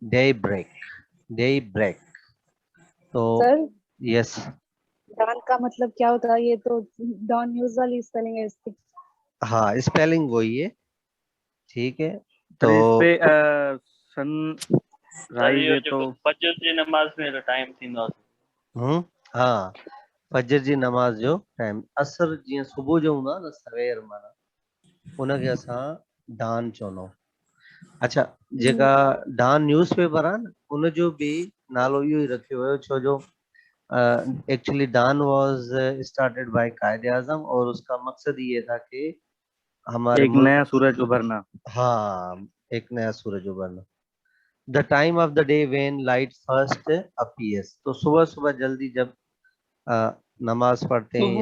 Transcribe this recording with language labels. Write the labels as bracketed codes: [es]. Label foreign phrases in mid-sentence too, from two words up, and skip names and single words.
[en] day break, day break. तो [ur] सर, यस, ڈان کا مطلب کیا ہوتا ہے? یہ تو [en] dawn usually spelling [ur] ہے اس کی. ہاں سپیلنگ وہی ہے، ٹھیک ہے. तो سر اس پہ سن सर राइज इहो ہے تو [sd] जेको फजर जी नमाज़ में जो टाइम थींदो आहे हम्म, हाँ, फजर जी नमाज जो टाइम, असर जीअं सुबुह जो हूंदो आहे न, सवेर माना उनखे असां डान चवंदा आहियूं। अच्छा, जेका डान न्यूज़पेपर आहे न, उनजो बि नालो इहो ई रखियो वियो, छो जो [en] actually Dawn was started by [sd] कायदे आजम, [ur] اور اس کا مقصد یہ تھا کہ ہمارے एक मुल्क, نیا سورج ابھرنا. ہاں، ایک نیا سورج ابھرنا. [en] the time of the day when light first appears, [ur] تو صبح صبح جلدی جب اے، نماز پڑھتے ہیں